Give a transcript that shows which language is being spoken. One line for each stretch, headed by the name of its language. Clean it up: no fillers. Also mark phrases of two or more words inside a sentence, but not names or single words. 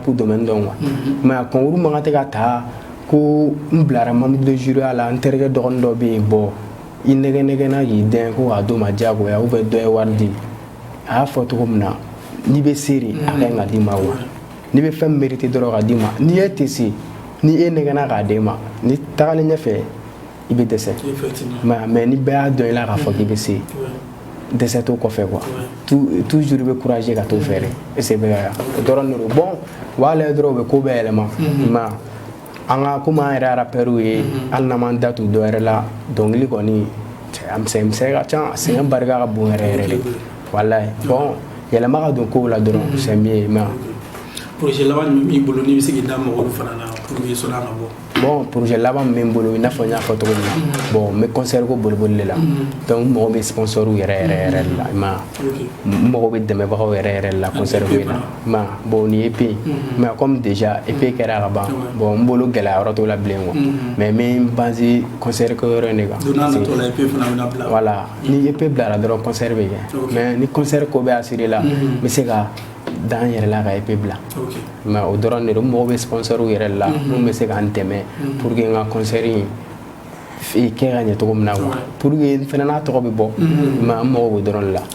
Bambara: domaine dɔn
French: quoi mais
Bambara: a concours man kan tɛ ka ta ko n bilara
French: membre de jury
Bambara: a la n terikɛ dɔgɔnin dɔ bɛ yen bɔ i nɛgɛnɛgɛnna k'i dɛn ko k'a d'o ma diyagoya
French: ou bien
Bambara: dɔ ye wari di a y'a fɔ cogo min na n'i bɛ seere a ka ɲi ka d'i ma wa n'i bɛ fɛn mérité dɔrɔn ka d'i ma n'i e tɛ se ni e nɛgɛnna k'a d'e ma ni tagalen ɲɛfɛ i bɛ dɛsɛ mais ni bɛɛ y'a dɔn i la k'a fɔ k'i bɛ se dɛsɛ t'o kɔfɛ
French: quoi toujours
Bambara: i bɛ courage ka t'o fɛ dɛ
French: est-ce que
Bambara: bɛ ka o dɔrɔn de don bon u b'a lajɛ dɔrɔn u bɛ ko bɛɛ yɛlɛma mais an ka komi an yɛrɛ rappeurs ye hali n'an m'an da tu dɔ wɛrɛ la dɔnkili kɔni a misɛn ka ca a sɛgɛn barika ka bon yɛrɛ yɛrɛ de walayi bon yɛlɛma ka don kow la dɔrɔn
French: c'est mieux mais
Bambara: projet laban min b'i bolo n'i bɛ se k'i da mɔgɔ olu fana na
French: pour que
Bambara: sɔnni an ka bɔ. bon projet laban min bɛ n bolo i n'a fɔ n y'a fɔ cogo min na bon n bɛ concert ko boliboli de la donc n mago bɛ sponsor yɛrɛ de la i ma n mago bɛ dɛmɛbagaw yɛrɛ de la concert ko in na i ma bon ni EP mais comme déjà EP kɛra ka ban bon n bolo gɛlɛya yɔrɔ t'o la bilen
French: quoi mais
Bambara: n bɛ n base concert ko yɔrɔ in de kan. don n'a nataw la EP fana bɛna bila. voilà ni EP bilara dɔrɔn concert bɛ kɛ mais ni concert ko bɛ assuré la n bɛ se ka dan yɛrɛ la ka EP bila mais o dɔrɔn de don n mago bɛ sponsor yɛrɛ la mun bɛ se k'an dɛmɛ
French: pour que
Bambara: n ka concert in kɛ ka ɲɛ cogo min na
French: quoi pour que
Bambara: fɛnɛ n'a tɔgɔ bɛ bɔ mais an mago b'o dɔrɔn de la.